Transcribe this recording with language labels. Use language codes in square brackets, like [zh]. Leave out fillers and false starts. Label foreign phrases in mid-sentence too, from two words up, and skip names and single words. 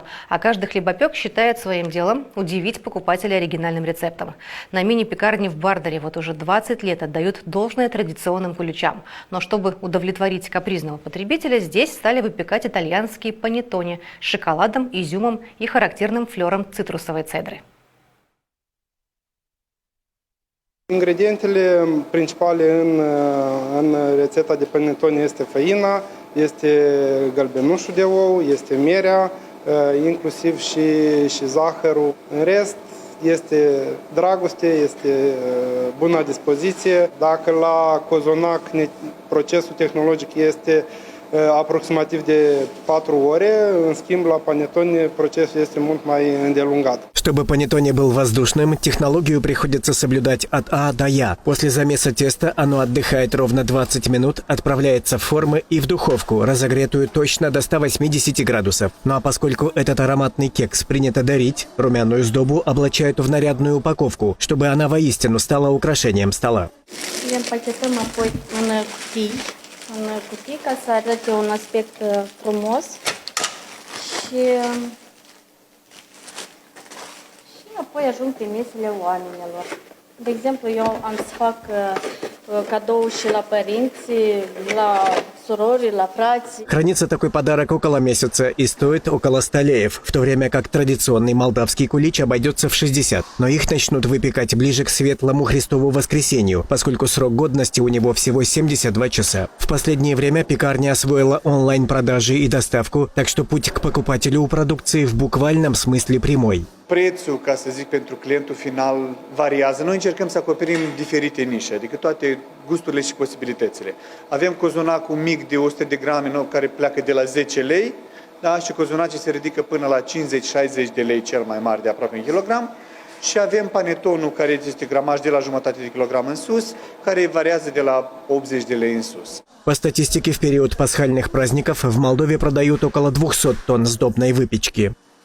[ru] А каждый хлебопек считает своим делом удивить покупателя оригинальным рецептом. На мини-пекарне в Бардаре вот уже 20 лет отдают должное традиционным куличам. Но чтобы удовлетворить капризного потребителя, здесь стали выпекать итальянские панеттоне с шоколадом, изюмом и характерным флером цитрусовой цедры. [ro] Ingredientele principale în rețeta de panettone este făina, este gălbenușul de ou, este mierea, inclusiv și zahărul. În rest, este dragoste, este bună dispoziție. Dacă la cozonac procesul tehnologic este aproximativ de 4 ore, în schimb la panettone procesul este mult mai îndelungat. [ru] Чтобы панеттоне был воздушным, технологию приходится соблюдать от А до Я. После замеса теста оно отдыхает ровно 20 минут, отправляется в формы и в духовку, разогретую точно до 180 градусов. Ну а поскольку этот ароматный кекс принято дарить, румяную сдобу облачают в нарядную упаковку, чтобы она воистину стала украшением стола. [ro] Le împachetăm apoi în cutii ca să arate un aspect frumos și apoi ajung pe mesele oamenilor. De exemplu, eu am să fac cadou și la părinți, la surori, la frați. [ru] Хранится такой подарок около месяца и стоит около 100 леев, в то время как традиционный молдавский кулич обойдется в 60. Но их начнут выпекать ближе к светлому Христову воскресенью, поскольку срок годности у него всего 72 часа. В последнее время пекарня освоила онлайн-продажи и доставку, так что путь к покупателю у продукции в буквальном смысле прямой. [ro] Prețul, ca să zic, pentru clientul final variază. Noi încercăm să acoperim diferite nișe, adică toate gusturile și posibilitățile. Avem cozonacul mic de 100 de grame care pleacă de la 10 lei, da? Și cozonacii se ridică până la 50-60 de lei, cel mai mare, de aproape 1 kilogram. Și avem panettonul, care este gramaj de la jumătate de kilogram în sus, care variază de la 80 de lei în sus. [ru] По статистике, в период пасхальных праздников в Молдове продают около 200 тонн сдобной выпечки.